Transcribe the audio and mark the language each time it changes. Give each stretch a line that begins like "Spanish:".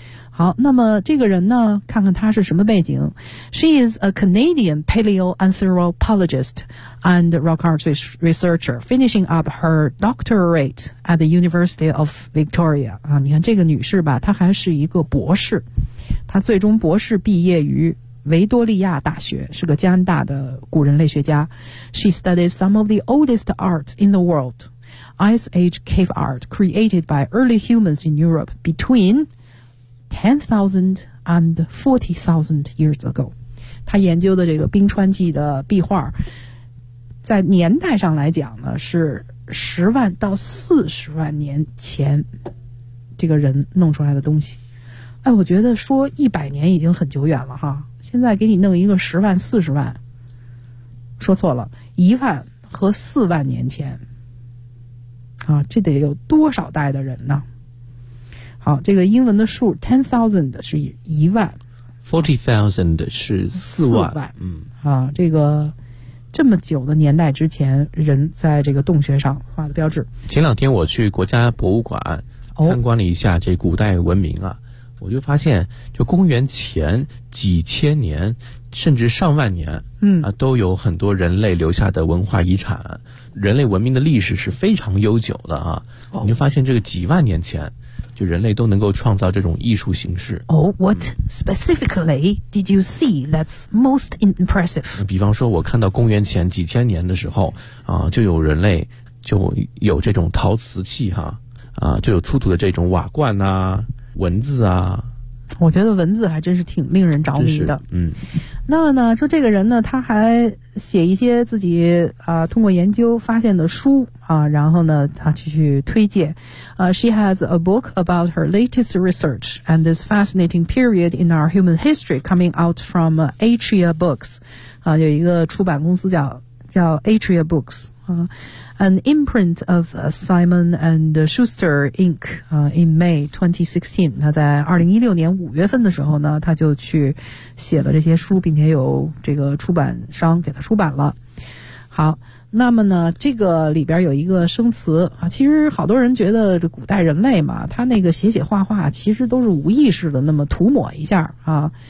Chinese: 好，那么这个人呢，看看他是什么背景
English: ？She is a Canadian paleoanthropologist and rock art researcher, finishing up her doctorate at the University of Victoria。
Chinese: 啊，你看这个女士吧，她还是一个博士，她最终博士毕业于维多利亚大学，是个加拿大的古人类学家。
English: She studies some of the oldest art in the world, Ice Age cave art created by early humans in Europe between 10,000 and 40,000 years ago.
Chinese: 他研究的这个冰川纪的壁画，在年代上来讲呢，是十万到四十万年前这个人弄出来的东西。哎，我觉得说一百年已经很久远了哈，现在给你弄一个十万四十万，说错了，一万和四万年前啊，这得有多少代的人呢？好，这个英文的数 10,000 是一万， 40,000 是四万、嗯、啊，这个这么久的年代之前人在这个洞穴上画的标志。前两天我去国家博物馆参观了一下这古代文明啊、哦，我就发现就公元前几千年甚至上万年，嗯啊，都有很多人类留下的文化遗产，人类文明的历史是非常悠久的啊、哦、你就发现这个几万年前就人类都能够创造这种艺术形式。
English: 哦、oh, what specifically did you see that's most impressive？
Chinese: 比方说我看到公元前几千年的时候啊，就有人类就有这种陶瓷器哈 啊就有出土的这种瓦罐啊，文字啊，我觉得文字还真是挺令人着迷的。嗯，那么呢，就这个人呢，他还写一些自己通过研究发现的书啊，然后呢，他去推荐。
English: She has a book about her latest research and this fascinating period in our human history coming out from Atria Books，
Chinese: 啊，有一个出版公司叫
English: Atria Books。 An imprint of Simon and Schuster Inc. In May 2016，
Chinese: 他在2016年5月份的时候呢，他就去写了这些书，并且有这个出版商给他出版了。好，那么呢，这个里边有一个生词啊，其实好多人觉得这古代人类嘛，他那个写写画画其实都是无意识的，那么涂抹一下啊。